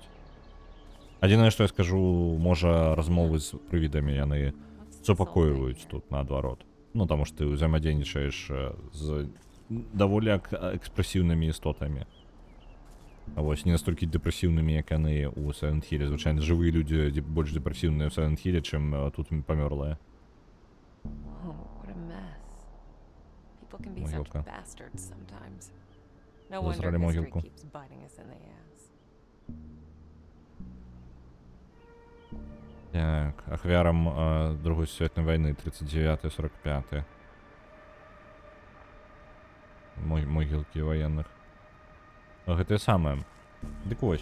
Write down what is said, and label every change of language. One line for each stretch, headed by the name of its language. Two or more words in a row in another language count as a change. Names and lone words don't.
Belarusian: Адзінае, што я скажу, можа, размовы з прывідамі яны супакойваюць тут наадварот. Ну, таму што ты ўзаемадзейнічаеш з даволі экспрэсіўнымі істотамі. Вось, не настолькі дэпрэсіўнымі, як яны ў Silent Hill. Звычайна, жывыя людзі больш дэпрэсіўныя ў Silent Hill, чым тут памёрлыя.
English: Whoa, what a mess. People can be such
Russian: Могилка.
English: bastards sometimes. No wonder
Russian: Засрали
English: history
Russian: могилку.
English: keeps biting us in the ass.
Belarusian: Так, ахвярам Другой сусветнай вайны 39-45. Могілкі ваенных. Гэта самае. Дык вось.